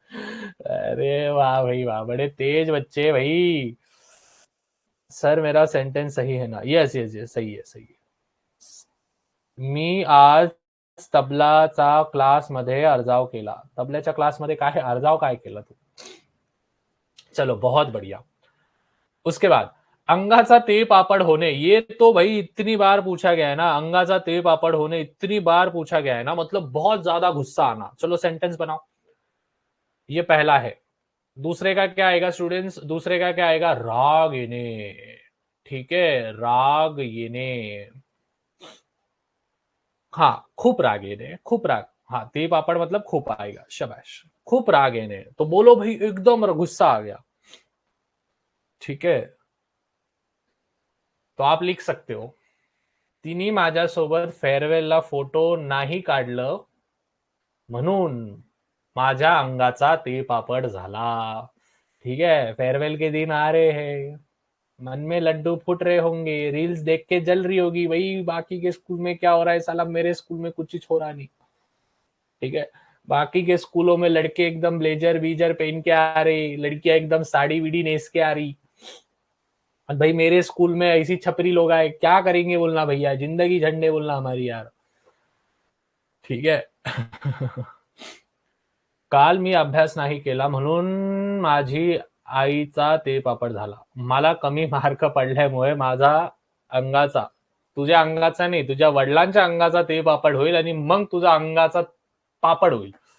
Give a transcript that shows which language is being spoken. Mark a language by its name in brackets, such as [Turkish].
[Hindi] अरे वाह भाई वाह, बड़े तेज बच्चे भाई। सर मेरा सेंटेंस सही है ना? यस यस यस, सही है सही है। [Marathi] मी आज तबलाचा क्लासमध्ये अर्जाव केला। तबल्याच्या क्लासमध्ये काय अर्जाव काय केला तू? [Hindi] चलो बहुत बढ़िया। उसके बाद अंगाचा ते पापड़ होने, ये तो भाई इतनी बार पूछा गया है ना, अंगाचा ते पापड़ होने इतनी बार पूछा गया है ना, मतलब बहुत ज्यादा गुस्सा आना। चलो सेंटेंस बनाओ, ये पहला है। दूसरे का क्या आएगा स्टूडेंट्स? दूसरे का क्या आएगा? राग येने। ठीक है, राग येने। [Marathi] हाँ, खूप राग येने, खूप राग। [Hindi] हाँ, ते पापड़ मतलब खूप आएगा, शबाश। खूप राग येने, तो बोलो भाई एकदम गुस्सा आ गया। ठीक है, तो आप लिख सकते हो, [Marathi] तिने माझ्यासोबत फेअरवेलला फोटो नाही काढलं म्हणून माझ्या अंगाचा ते पापड झाला। [Hindi] ठीक है, फेयरवेल के दिन आ रहे हैं, मन में लड्डू फूट रहे होंगे, रील्स देख के जल रही होगी भाई, बाकी के स्कूल में क्या हो रहा है साला, मेरे स्कूल में कुछ ही हो रहा नहीं। ठीक है, बाकी के स्कूलों में लड़के एकदम ब्लेजर बीजर पहन के आ रहे, लड़कियां एकदम साड़ी वीड़ी नेस के आ रही, और भाई मेरे स्कूल में ऐसी छपरी लोग आए, क्या करेंगे बोलना भैया, जिंदगी झंडे बोलना हमारी यार। ठीक है। [Marathi] काल मी अभ्यास नाही केला म्हणून माझी आईचा ते पापड झाला। मला कमी मार्क पडल्यामुळे माझा अंगाचा, तुझ्या अंगाचा नाही, तुझ्या वडिलांच्या अंगाचा ते पापड होईल आणि मग तुझा अंगाचा पापड होईल।